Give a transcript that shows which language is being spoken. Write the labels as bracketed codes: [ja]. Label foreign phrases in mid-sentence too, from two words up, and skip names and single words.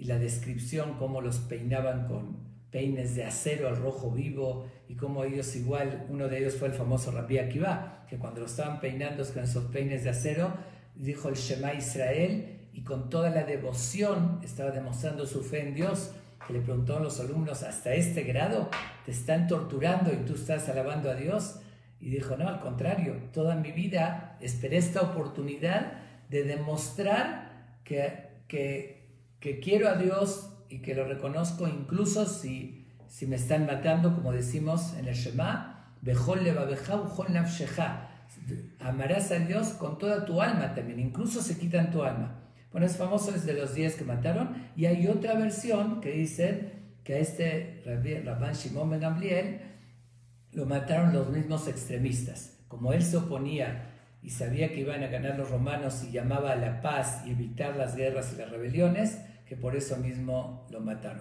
[es] la descripción cómo los peinaban con peines de acero al rojo vivo, y cómo ellos igual, uno de ellos fue el famoso Rabbi Akiva, que cuando lo estaban peinando con esos peines de acero, dijo el [he] שמע ישראל, [es] y con toda la devoción estaba demostrando su fe en Dios, que le preguntó a los alumnos, ¿hasta este grado te están torturando y tú estás alabando a Dios? Y dijo, no, al contrario, toda mi vida esperé esta oportunidad de demostrar que quiero a Dios y que lo reconozco, incluso si me están matando, como decimos en el Shema, [he] בכל לבבך ובכל נפשך, [es] amarás a Dios con toda tu alma también, incluso se quitan tu alma. Bueno, es famoso, es de los 10 que mataron, y hay otra versión que dice que a este Rabban Shimon ben Gamliel lo mataron los mismos extremistas. Como él se oponía y sabía que iban a ganar los romanos y llamaba a la paz y evitar las guerras y las rebeliones, que por eso mismo lo mataron.